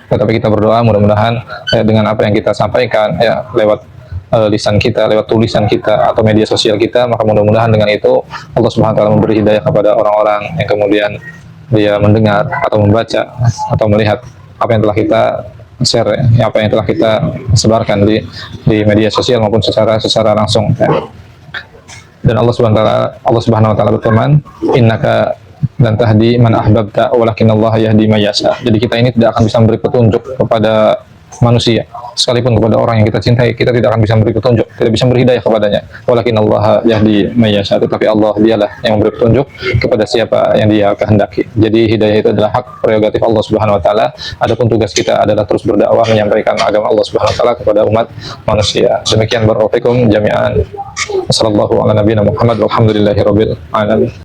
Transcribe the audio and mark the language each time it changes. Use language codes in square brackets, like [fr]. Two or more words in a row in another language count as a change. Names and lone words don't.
[id] Tetapi kita berdoa mudah-mudahan dengan apa yang kita sampaikan ya lewat lisan kita, lewat tulisan kita atau media sosial kita, maka mudah-mudahan dengan itu Allah [ar] سبحانه وتعالى [id] memberi hidayah kepada orang-orang yang kemudian dia mendengar atau membaca atau melihat apa yang telah kita share, ya, apa yang telah kita sebarkan di media sosial maupun secara langsung. Ya. Dan Allah [ar] سبحانه وتعالى [id] berfirman, [ar] "إنك لن تهدي من أحببت ولكن الله يهدي من يشاء." [id] Jadi kita ini tidak akan bisa memberi petunjuk kepada manusia, sekalipun kepada orang yang kita cintai, kita tidak akan bisa memberi petunjuk, tidak bisa memberi hidayah kepadanya. [ar] ولكن الله يهدي من يشاء, [id] tetapi Allah dialah yang memberi petunjuk kepada siapa yang Dia kehendaki. Jadi hidayah itu adalah hak prerogatif Allah [ar] سبحانه وتعالى. [id] Adapun tugas kita adalah terus berdakwah menyampaikan agama Allah [ar] سبحانه وتعالى [id] kepada umat manusia. [ar] Demikian بارك الله فيكم جميعا. وصلى الله على نبينا محمد والحمد لله رب العالمين.